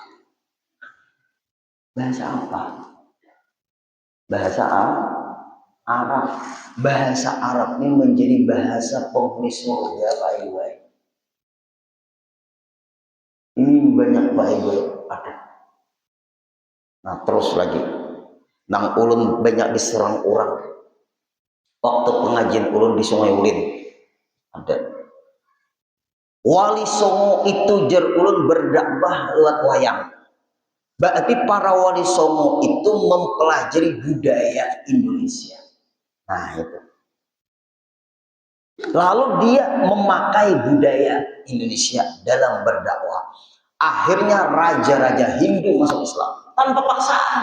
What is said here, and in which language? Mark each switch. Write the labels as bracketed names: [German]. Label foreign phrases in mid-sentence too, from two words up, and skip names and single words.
[Indonesian] Bahasa apa? Bahasa Arab. Bahasa Arab ini menjadi bahasa penghuni surga Pak Ibu. Ini banyak Pak Ibu ada. Nah terus lagi, [Banjar] nang ulun [Indonesian] banyak diserang orang. Waktu pengajian ulun di Sungai Ulin ada. Wali Songo itu [Banjar] jer ulun [Indonesian] berdakwah lewat wayang. Berarti para wali songo itu mempelajari budaya Indonesia. Nah itu. Lalu dia memakai budaya Indonesia dalam berdakwah. Akhirnya raja-raja Hindu masuk Islam tanpa paksaan.